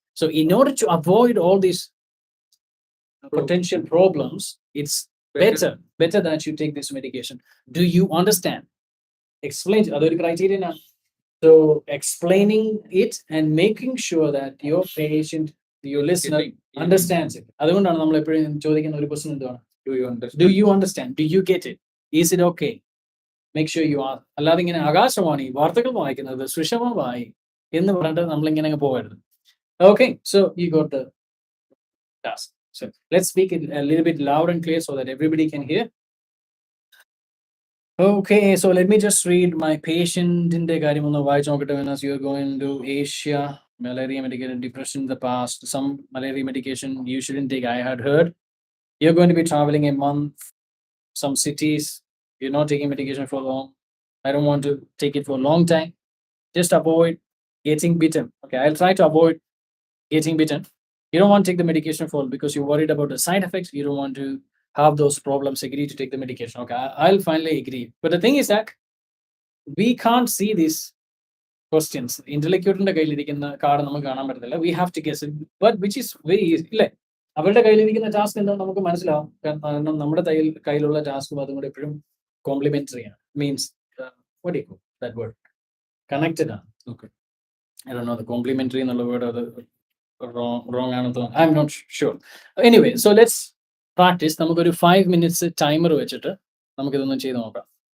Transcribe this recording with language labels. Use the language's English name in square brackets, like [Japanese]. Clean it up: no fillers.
[English] So in order to avoid all these potential problems, it's better that you take this medication. Do you understand? Explain other criteria now. So explaining it and making sure that your patient, your listener understands it. [Malayalam] അതുകൊണ്ടാണ് നമ്മൾ എപ്പോഴും ചോദിക്കുന്ന ഒരു question എന്താണ്? [English] Do you understand? Do you get it? Is it okay? Make sure you are. [Malayalam] അല്ലാതെ ഇങ്ങനെ ആകാശവാണി വാർത്തകൾ വായിക്കുന്നത് സുഷമമായി എന്ന് പറഞ്ഞിട്ട് നമ്മളിങ്ങനെ പോകരുത്. [English] Okay, so you got the task. So let's speak it a little bit loud and clear so that everybody can hear. Okay, so let me just read my patient in the Garimona as you're going to Asia, malaria medication, depression in the past, some malaria medication you shouldn't take. I had heard you're going to be traveling a month, some cities, you're not taking medication for long. I don't want to take it for a long time. Just avoid getting bitten. Okay, I'll try to avoid getting bitten. You don't want to take the medication for because you're worried about the side effects. You don't want to have those problems. Agree to take the medication. Okay, I'll finally agree. But the thing is that we can't see these questions. Interlocutor card we have to guess it, but which is very easy. [Malayalam] അവരുടെ കയ്യിലിരിക്കുന്ന task എന്താണെന്ന് നമുക്ക് മനസ്സിലാവും. കാരണം നമ്മുടെ കയ്യിലുള്ള ടാസ്കും അതും കൂടെ എപ്പോഴും കോംപ്ലിമെന്ററി ആണ്. [English] Means what do you call that word? [Malayalam] Connected ആണ്. [English] Okay. I don't know the complementary [Malayalam] എന്നുള്ള വേർഡ് അത് [English] wrong [Malayalam] ആണെന്ന് തോന്നുന്നു. [English] I'm not sure. Anyway, so let's practice. [Malayalam] നമുക്കൊരു 5 minutes ടൈമർ വെച്ചിട്ട് നമുക്കിതൊന്ന് ചെയ്ത് നോക്കാം.